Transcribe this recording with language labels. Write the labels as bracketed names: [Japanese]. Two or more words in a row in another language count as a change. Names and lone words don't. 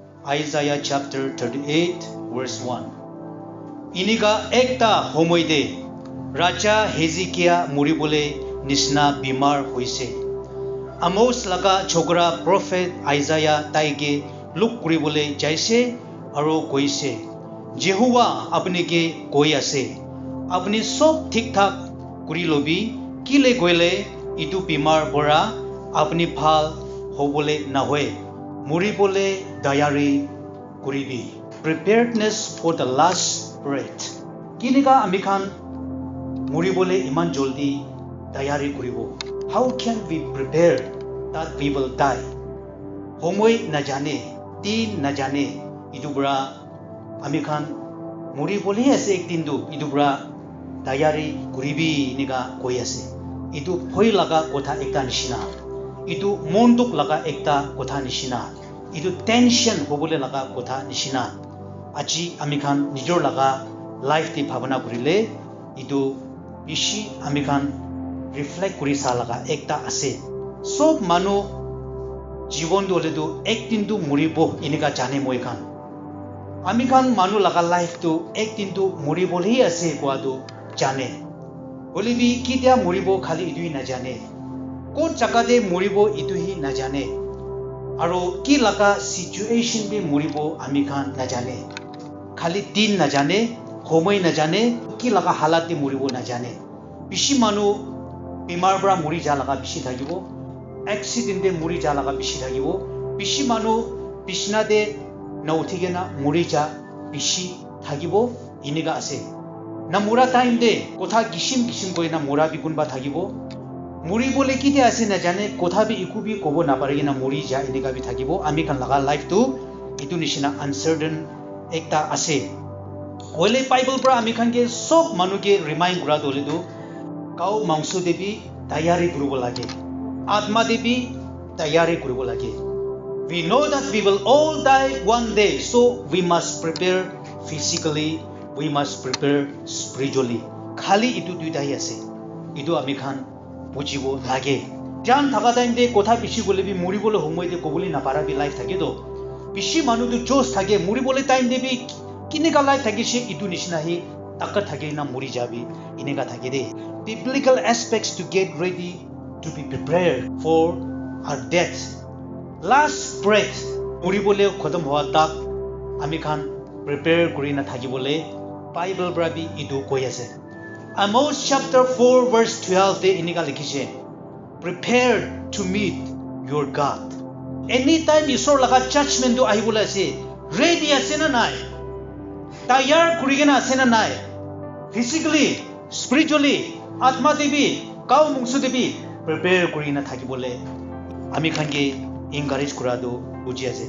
[English] Isaiah chapter 38 verse 1. [Naga Pidgin] Iniga ekta homoide Raja Hezekiah muribole nisna bimar hoise. Amos laga chokra prophet Isaiah taige look kuribole jaise aro koise. Jehovah apne ke koi ase. Apne sob thik thak kuri lobi kile goile itu bimar bora apni phal hobole na hoy. Muribole dayari kuribi. [English] Preparedness for the last breath. [Naga Pidgin] Kiniga amikhan muribole iman joldi dayari kuribo. [English] How can we prepare that we will die? [Naga Pidgin] Homoi na jane, tin na jane, idubra amikhan muribole ase ek tindu idubra dayari kuribi niga koi ase. Itu phoi laga kotha ekta nishina. Itu monduk laga ekta kotha nishina. Itu tension hobole laga kotha nishina. Aji amikhan nijor laga life ti bhavana kurile itu ishi amikhan reflect kuri sa laga ekta ase. Sob manu jibon dole du ek din du muribo inika jane moi khan. Amikhan manu laga life tu ek din du muribol hi ase kwa du jane. Holibi kitia muribo khali idui na jane. Ko chakade muribo idui na jane. Aro ki laga situation be muribo amikhan na jane. Khali din na jane, homoi na jane, ki laga halat de muribo na jane. Bishi manu bimar bra muri ja laga bishi thagibo. Accident de muri ja laga bishi thagibo. Bishi manu bishna de na uthigena muri ja bishi thagibo iniga ase. Na mura time de kotha gishim koi na mura bi kunba thagibo. Muri bole kite ase na jane kotha bi ikubi kobo na paregi na muri ja iniga bi thagibo. Ami kan laga life tu itu nishina uncertain ekta ase. Hoile Bible pra ami kan ke sob manu ke remind kura dole du kau mangso debi tayari kuribo lage. Atma debi tayari kuribo lage. [English] We know that we will all die one day, so we must prepare physically, we must prepare spiritually. [Naga Pidgin] Khali itu duita hi ase. Itu ami khan bujibo lage. Jan thaka time de kotha bishi gole bi muribole homoi de kobuli na para bi life thake do. Bishi manu du jos thake muribole time de bi kinika life thake she itu nishina hi takat thake na muri jabi inega thake de. [English] Biblical aspects to get ready to be prepared for our death. Last breath [Naga Pidgin] muribole khodam howa tak ami khan prepare kuri na thakibole Bible brabi idu koi ase. Amos [English] chapter 4 verse 12 [Naga Pidgin] de iniga likhise. [English] Prepared to meet your God. [Naga Pidgin] Anytime isor laga judgment do ahibole ase. Ready ase na nai. Tayar kuri gena ase na nai. [English] Physically, spiritually, [Naga Pidgin] atma debi, kau mungsu debi prepare kuri na thakibole ami khan ge encourage kura do buji ase.